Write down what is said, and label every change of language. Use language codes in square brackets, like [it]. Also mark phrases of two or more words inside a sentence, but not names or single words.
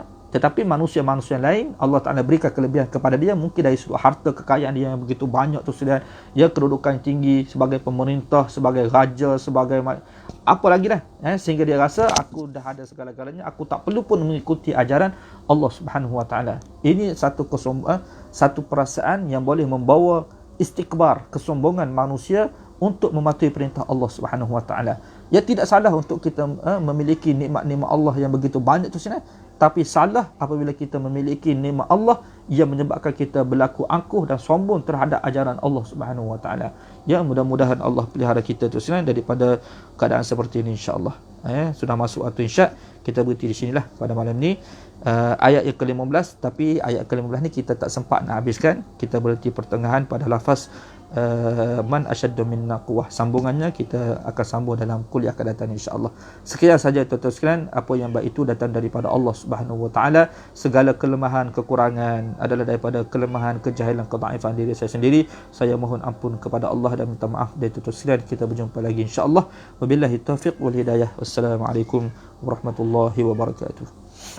[ms] Tetapi manusia-manusia lain, Allah Ta'ala berikan kelebihan kepada dia, mungkin dari sudut harta kekayaan dia yang begitu banyak tu sudah, ya, kedudukan tinggi sebagai pemerintah, sebagai raja, sebagai apa lagi dah, sehingga dia rasa aku dah ada segala-galanya, aku tak perlu pun mengikuti ajaran Allah [ar] سبحانه وتعالى. [ms] Ini satu perasaan yang boleh membawa istikbar, kesombongan manusia untuk mematuhi perintah Allah [ar] سبحانه وتعالى. [ms] Ya, tidak salah untuk kita memiliki nikmat-nikmat Allah yang begitu banyak tu sini. Tapi salah apabila kita memiliki nikmat Allah yang menyebabkan kita berlaku angkuh dan sombong terhadap ajaran Allah [ar] سبحانه وتعالى. [ms] Ya, mudah-mudahan Allah pelihara kita tu selain daripada keadaan seperti ini, insya-Allah. Sudah masuk waktu isyak, kita berhenti di sinilah pada malam ni. Ayat yang ke-15, tapi ayat ke-15 ni kita tak sempat nak habiskan. Kita berhenti pertengahan pada lafaz [ar] من أشد منا قوة. [ms] Sambungannya kita akan sambung dalam kuliah akan datang insya-Allah. Sekian saja tuan-tuan sekalian, apa yang baik itu datang daripada Allah [ar] سبحانه وتعالى. [ms] Segala kelemahan, kekurangan adalah daripada kelemahan, kejahilan, kedhaifan diri saya sendiri. Saya mohon ampun kepada Allah dan minta maaf dari tuan-tuan sekalian. Kita berjumpa lagi insya-Allah. [ar] وبالله التوفيق والهداية. والسلام عليكم ورحمة الله وبركاته.